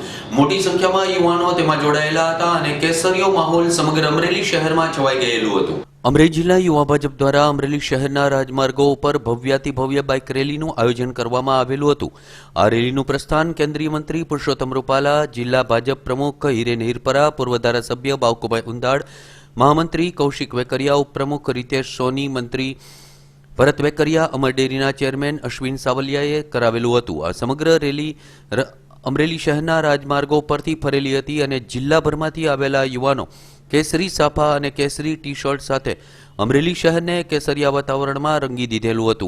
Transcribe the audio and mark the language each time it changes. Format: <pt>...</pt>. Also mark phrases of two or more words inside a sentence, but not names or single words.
<gu>મોટી સંખ્યામાં યુવાનો તેમાં જોડાયેલા હતા અને કેસરીયો માહોલ સમગ્ર અમરેલી શહેરમાં છવાઈ ગયેલું હતું। અમરેલી જિલ્લા યુવા ભાજપ દ્વારા અમરેલી શહેરના રાજમાર્ગો ઉપર ભવ્યાતિ ભવ્ય બાઇક રેલીનું આયોજન કરવામાં આવેલું હતું। આ રેલીનું પ્રસ્થાન કેન્દ્રીય મંત્રી પુરુષોત્તમ રૂપાલા, જિલ્લા ભાજપ પ્રમુખ હિરેન હિરપરા, પૂર્વ ધારાસભ્ય બાવકુભાઈ ઉંદાડ, મહામંત્રી કૌશિક વેકરિયા, ઉપપ્રમુખ રિતેશ સોની, મંત્રી ભરત વેકરિયા, અમર ડેરીના ચેરમેન અશ્વિન સાવલિયાએ કરાવેલું હતું। આ સમગ્ર રેલી અમરેલી શહેરના રાજમાર્ગો પરથી ફરેલી હતી અને જિલ્લાભરમાંથી આવેલા યુવાનો કેસરી સાફા અને કેસરી ટી શર્ટ સાથે અમરેલી શહેરને કેસરિયા વાતાવરણમાં રંગી દીધેલું હતું।</gu>